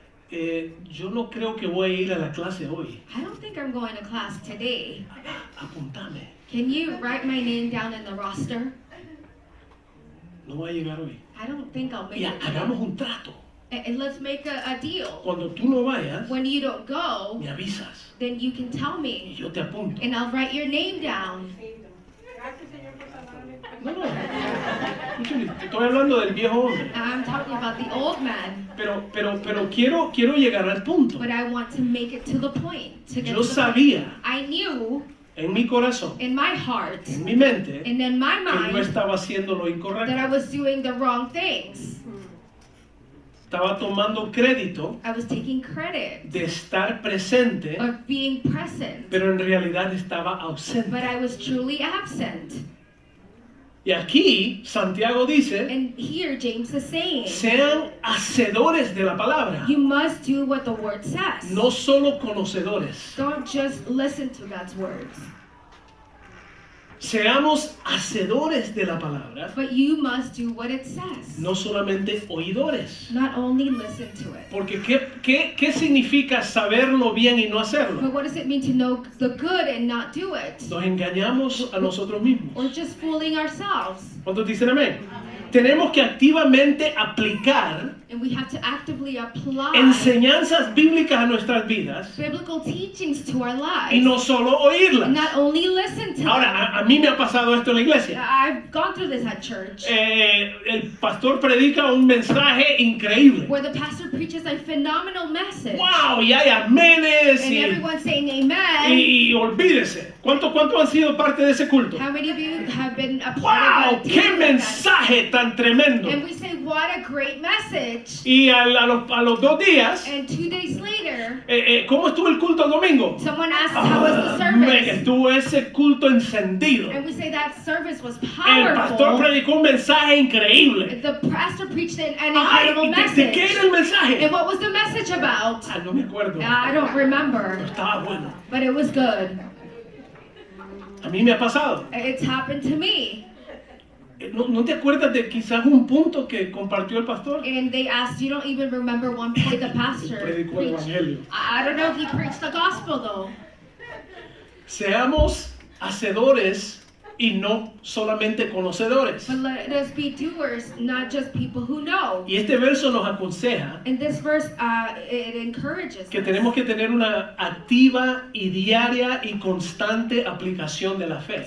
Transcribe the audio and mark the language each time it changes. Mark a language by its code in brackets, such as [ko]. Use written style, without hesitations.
[es] yo no creo que voy a ir a la clase hoy. [en] I don't think I'm going to class today. [es] Apuntame, [en] Can you write my name down in the roster? [es] no voy a llegar hoy. [en] I don't think I'll make [es] Y [en] it. [es] hagamos un trato. [en] And let's make a deal. [es] Cuando tú no vayas, [en] When you don't go, [es] me avisas [en] then you can tell [es] y [en] me, [es] yo te apunto. [en] and I'll write your name down. [es] No, no, escúchame, te estoy hablando del viejo hombre. [en] I'm talking about the old man, [es] Pero quiero llegar al punto. [en] but I want to make it to the point. To get [es] Yo [en] to the point. [es] sabía [en] I knew [es] en mi corazón, [en] in my heart [es] en mi mente, [en] and in my [es] que yo [en] mind [es] estaba haciendo lo [en] that I [es] incorrecto. [en] was doing the wrong things. [es] Estaba tomando crédito [en] I was taking credit [es] de estar presente, [en] of being present, [es] pero en realidad estaba [en] but [es] ausente. [en] I was truly absent. [es] Y aquí Santiago dice, [en] And here James is saying, [es] sean hacedores de la palabra, [en] you must do what the word says. [es] no solo conocedores. [en] Don't just listen to God's words, [es] Seamos hacedores de la palabra, [en] but you must do what it says. [es] no solamente oidores. [en] Not only listen to it. [es] Porque ¿qué significa saberlo bien y no hacerlo? [en] But what does it mean to know the good and not do it? [es] Nos engañamos a nosotros mismos. [en] Or just fooling ourselves? [es] ¿Cuántos dicen amén? Tenemos que activamente aplicar [en] And we have to actively apply [es] enseñanzas bíblicas a nuestras vidas [en] biblical teachings to our [es] y [en] lives. [es] no solo [en] And [es] oírlas. [en] not only listen to [es] Ahora, [en] them. [es] a mí me ha pasado esto en la iglesia. [en] I've gone through this at church. [es] El pastor predica un mensaje increíble. [en] Where the pastor preaches a phenomenal message. [es] ¡Wow! Y hay amenes [en] And [es] y [en] everyone's saying amen. [es] y y olvídese. ¿Cuántos han sido parte de ese culto? [en] How many of you have been a part [es] ¡Wow! [en] of a [es] ¡Qué [en] team like that? [es] mensaje tan tremendo! [en] And we say, what a great message. [es] Y a los 2 días, [en] And 2 days later, [es] ¿cómo estuvo el culto el domingo? [en] someone asks, how was the [es] Me [en] service? [es] estuvo ese culto encendido. [en] And we say that service was [es] El pastor [en] powerful. [es] predicó un mensaje increíble. [en] The pastor preached an [es] Ay, [en] incredible [es] ¿de qué era el [en] message. [es] mensaje? [en] And what was the message about? [es] Ah, no me acuerdo. [en] I don't remember, [es] Estaba bueno. [en] but it was good. [es] A mí me ha pasado. [en] It's happened to me. [es] ¿No te acuerdas de quizás un punto que compartió el pastor? [en] And they asked, you don't even remember one point the pastor [es] Predicó el [en] preached. [es] evangelio. [en] I don't know if he preached the gospel though. [es] Seamos hacedores y no solamente conocedores. [en] But let us be doers, not just people who know. [es] Y este verso nos aconseja [en] In this verse, it encourages [es] que [en] us [es] tenemos que tener una activa y diaria y constante aplicación de la fe.